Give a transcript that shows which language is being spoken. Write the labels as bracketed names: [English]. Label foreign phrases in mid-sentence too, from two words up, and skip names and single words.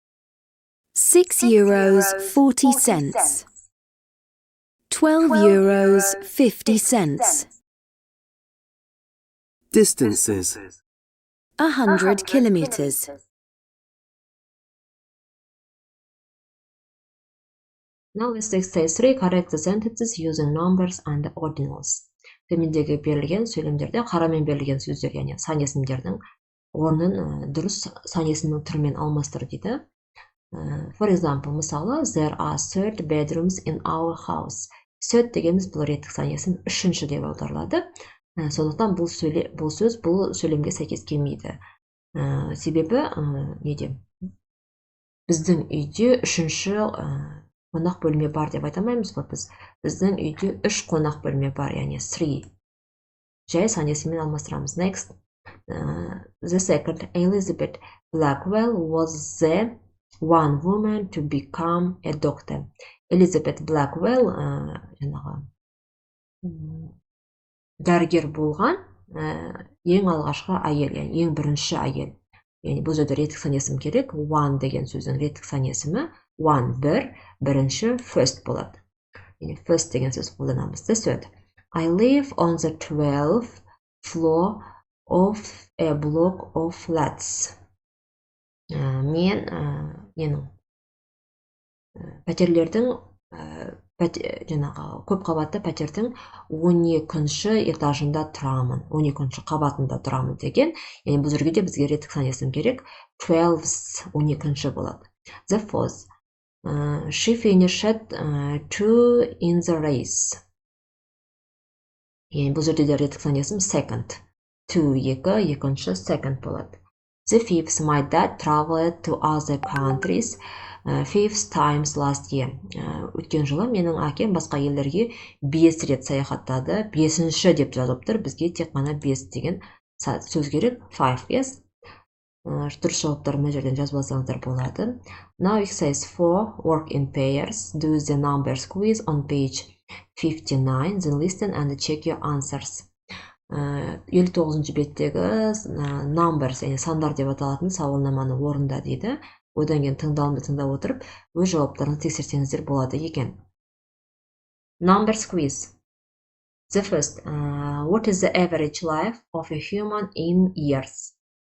[English] €6.40 €12.50 Distances. 100 kilometers. Now let's do exercise 3, correct the sentences using numbers and ordinals. [Kazakh] Төмендегі берілген сөйлемдерде қарамен берілген сөздер, яғни сан есімдердің орнын дұрыс сан есімнің түрімен алмастыр дейді. [English] For example, мысалы, there are third bedrooms in our house. [Kazakh] Third дегеніміз бұл реттік сан есім үшінші деп аударылады. Сондықтан бұл сөз бұл сөйлемге сәйкес келмейді. Себебі біздің үйде үшінші қонақ бөлме бар деп айтамаймыз ғой біз. Біздің үйде 3 қонақ бөлме бар, яғни 3. Жай сан есіммен алмастырамыз. [English] Next. The second, Elizabeth Blackwell was the one woman to become a doctor. [Kazakh] Elizabeth Blackwell дәрігер болған ең алғашқы әйел, яғни ең бірінші әйел. Яғни бұл жерде реттік сан есім керек. One деген сөздің реттік сан есімі one бірінші first болады. Яғни first деген сөз қолданамыз. [English] The third, I live on the 12th floor of a block of flats. [Kazakh] Мен пәтерлердің көп қабатты пәтердің 12-ші этажында тұрамын, 12-ші қабатында тұрамын деген. Яғни бұл жерге де бізге реттік сан есім керек. 12 12-ші болады. [English] The fourth, she finished 2 in the race. [Kazakh] Яғни бұл жерде де реттік сан есім second. 2 екінші second болады. [English] The fifth, my dad traveled to other countries 5 times last year. [Kazakh] Өткен жылы менің әкем басқа елдерге 5 рет саяхаттады. 5-ші деп жазып тұр. Бізге тек қана 5 деген сөз керек. [English] 5, yes. [Kazakh] Дұрыс жауаптар мына жерден жазып алсаңыздар болады. [English] Now exercise 4, work in pairs. Do the numbers quiz on page 59. Then listen and check your answers. [Kazakh] 59-шы беттегі numbers, яғни сандар деп аталатын сауалнаманы орында дейді. Одан кейін тыңдалымды тыңдап отырып, өз жауаптарыңызды тексерсеңіздер болады екен. [English] Numbers quiz. The first, what is the average life of a human in years?